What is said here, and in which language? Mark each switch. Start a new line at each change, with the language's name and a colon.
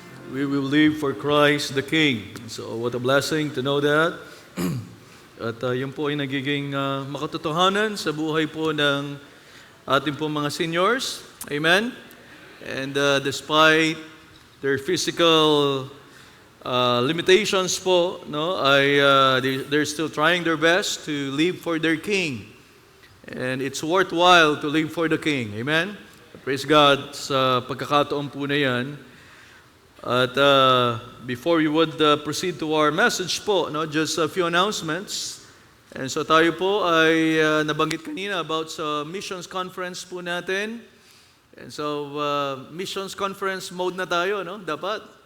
English: We will live for Christ the King. So what a blessing to know that.
Filipino: At yun po ay nagiging makatotohanan sa buhay po ng ating po mga seniors.
English: Amen. And despite their physical limitations po, no, they're still trying their best to live for their King. And it's worthwhile to live for the King. Amen. Praise God
Filipino: sa pagkakataon po na yan.
English: At before we would proceed to our message po, no, just a few announcements. And so
Filipino: tayo po ay nabanggit kanina about sa missions conference po natin.
English: And so
Filipino: missions conference mode na tayo, no, dapat.